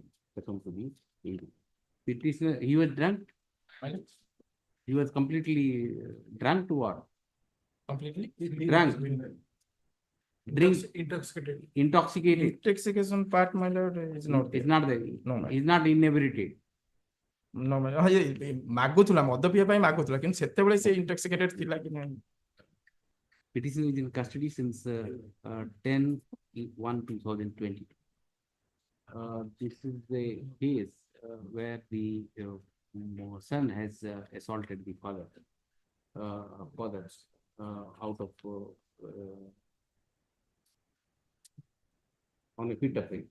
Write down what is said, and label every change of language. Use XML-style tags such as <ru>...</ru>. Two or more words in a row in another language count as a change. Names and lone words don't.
<en>Petitioner, he was drunk. He was completely drunk to what? Completely Drunk. Intoxicated. Intoxicated. Intoxication part, my lord, is not there. It's not there. No, my He's not inebriated. No, my lord.</en> <or>ମାଗୁଥିଲା ମଦ ପିଇବା ପାଇଁ ମାଗୁଥିଲା କିନ୍ତୁ ସେତେବେଳେ ସେ intoxicated ଥିଲା କି ନାହିଁ।</or> <en>Petitioner is in custody since 10/1/2022. This is the case where the son has assaulted the father out of on a fit of rage.</en>